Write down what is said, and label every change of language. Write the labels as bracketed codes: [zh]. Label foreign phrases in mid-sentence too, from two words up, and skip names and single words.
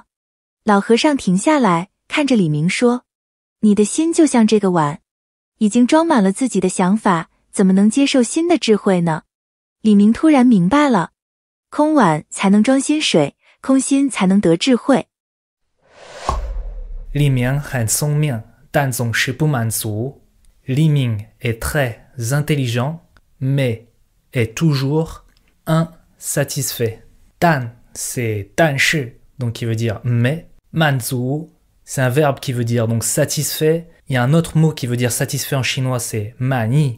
[zh] 老和尚停下来，看着李明说：“你的心就像这个碗，已经装满了自己的想法，怎么能接受新的智慧呢？” 李明突然明白了，空碗才能装新水，空心才能得智慧。李明很聪明，但总是不满足。 [fr] Li Ming est très intelligent, mais est toujours insatisfait. Dan, c'est 但是, donc qui veut dire mais. Manzu, c'est un verbe qui veut dire donc satisfait. Il y a un autre mot qui veut dire satisfait en chinois, c'est mani.